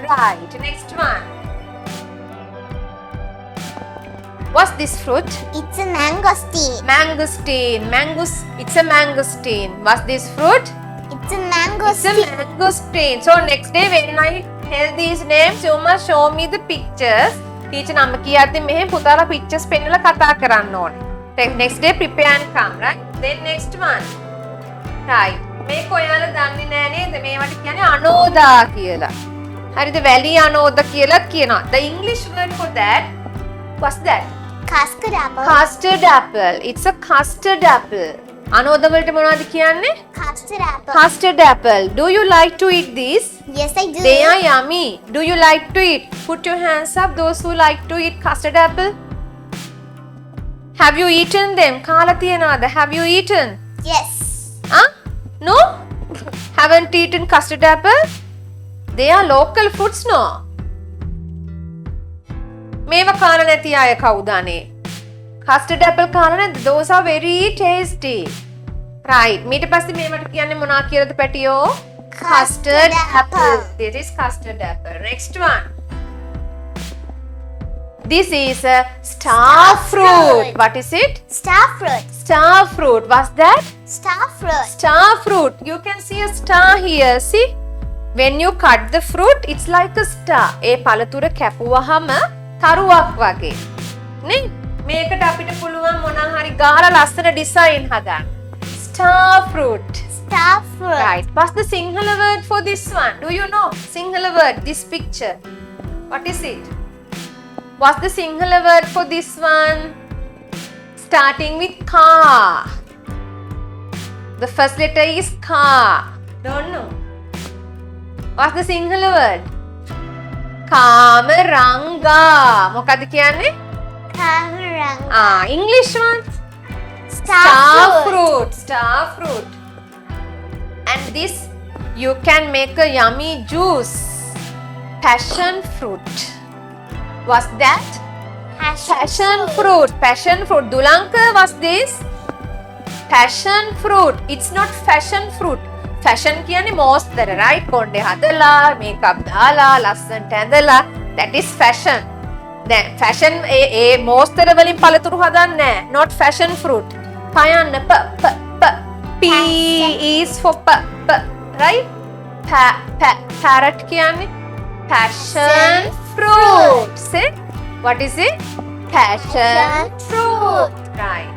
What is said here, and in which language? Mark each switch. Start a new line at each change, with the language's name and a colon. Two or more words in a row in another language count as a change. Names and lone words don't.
English: Right. Next one. What's this fruit? It's a mangosteen. Mangosteen. It's a mangosteen. What's this fruit? It's a It's mangosteen. a mangosteen. So next day when I tell these names, you must show me the pictures.
Sinhala: Teacher නම කියද්දි මෙහෙම පුතාලා pictures පෙන්නලා කතා කරන්න ඕනේ.
English: Next day prepare and come, right? Then next one. Right.
Sinhala: මේක ඔයාලා දන්නේ නෑ නේද? මේවට කියන්නේ අනෝදා කියලා. හරිද? වැලි අනෝද කියලා කියනවා.
English: The English word for that, what's that? Custard apple. Custard apple. It's a custard apple.
Sinhala: අනෝද වලට මොනවද කියන්නේ?
English: Custard apple. Custard apple. Do you like to eat this? Yes, I do. They are yummy. Do you like to eat? Put your hands up, those who like to eat custard apple. Have you eaten them?
Sinhala: කාලා තියනවාද?
English: Have you eaten? Yes. Huh? No? Haven't eaten custard apple? They are local foods, no?
Sinhala: මේව කාලා නැති අය කවුද අනේ?
English: Custard apple
Sinhala: කාලා නැද්ද?
English: Those are very tasty. Right.
Sinhala: ඊට පස්සේ මේවට කියන්නේ මොනවා කියලාද පැටියෝ?
English: Custard apple. This is custard apple. Next one. This is a star fruit. What is it? Star fruit. Star fruit. What's that? Star fruit. Star fruit. You can see a star here. See? When you cut the fruit, it's like a star.
Sinhala: ඒ පළතුර කැපුවහම තරුවක් වගේ. නේ? මේකට අපිට පුළුවන් මොනවා හරි ගාලා ලස්සන ඩිසයින් හදන්න.
English: Star fruit. Star fruit. Right. What's the Sinhala word for this one? Do you know? Sinhala word, this picture. What is it? What's the Sinhala word for this one? Starting with ka. The first letter is ka. Don't know. What's the Sinhala word? Kamaranga.
Sinhala: මොකද කියන්නේ?
English: Kamaranga. English one. Star fruit. Star fruit. And this you can make a yummy juice. Passion fruit. What's that? Passion fruit. Passion fruit. Dulanka, what's this? Passion fruit. It's not fashion fruit.
Sinhala: Fashion කියන්නේ මෝස්තර, right? කොණ්ඩේ හදලා, makeup දාලා, ලස්සනට ඇඳලා.
English: That is fashion. Then fashion
Sinhala: ඒ මෝස්තර වලින් පළතුරු හදන්නේ නැහැ.
English: Not fashion fruit. පයන්න P is for right? Parrot කියන්නේ passion fruit. Say, what is it? Passion fruit. Right.